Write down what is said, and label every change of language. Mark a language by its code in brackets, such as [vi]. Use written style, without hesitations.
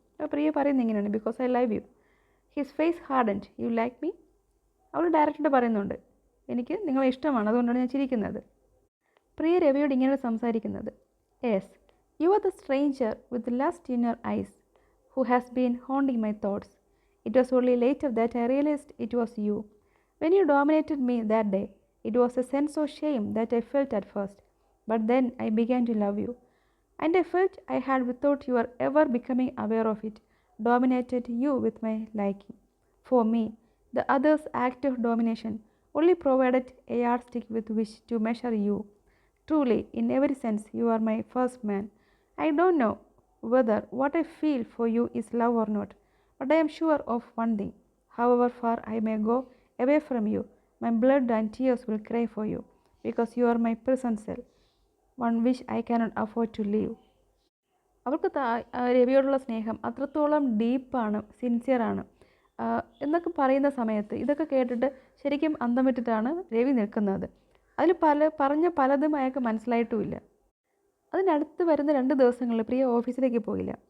[ml] അപ്പോൾ പ്രിയ പറയുന്നത് ഇങ്ങനെയാണ്, [en] Because I love you. His face hardened, you like me? [ml] അവൾ ഡയറക്റ്റായിട്ട് പറയുന്നുണ്ട്, എനിക്ക് നിങ്ങളെ ഇഷ്ടമാണ്, അതുകൊണ്ടാണ് ഞാൻ ചിരിക്കുന്നത്. പ്രിയ രവിയോട് ഇങ്ങനെയാണ് സംസാരിക്കുന്നത്, [en] Yes, you are the stranger with lust in your eyes who has been haunting my thoughts. It was only later that I realized it was you. When you dominated me that day, it was a sense of shame that I felt at first, but then I began to love you. And I felt I had, without your ever becoming aware of it, dominated you with my liking. For me, the other's act of domination only provided a yardstick with which to measure you. Truly, in every sense, you are my first man. I don't know whether what I feel for you is love or not, but I am sure of one thing. However far I may go away from you, my blood and tears will cry for you, because you are my prison cell, one which I cannot afford to leave. [ml] അവർക്ക് രവിയോടുള്ള സ്നേഹം അത്രത്തോളം ഡീപ്പാണ്, സിൻസിയറാണ് എന്നൊക്കെ പറയുന്ന സമയത്ത് ഇതൊക്കെ കേട്ടിട്ട് ശരിക്കും അന്തം വിട്ടിട്ടാണ് രവി നിൽക്കുന്നത്. അതിൽ പറഞ്ഞ പലതും അയാൾക്ക് മനസ്സിലായിട്ടുമില്ല. അതിനടുത്ത് വരുന്ന 2 ദിവസങ്ങളിൽ പ്രിയ ഓഫീസിലേക്ക് പോയില്ല.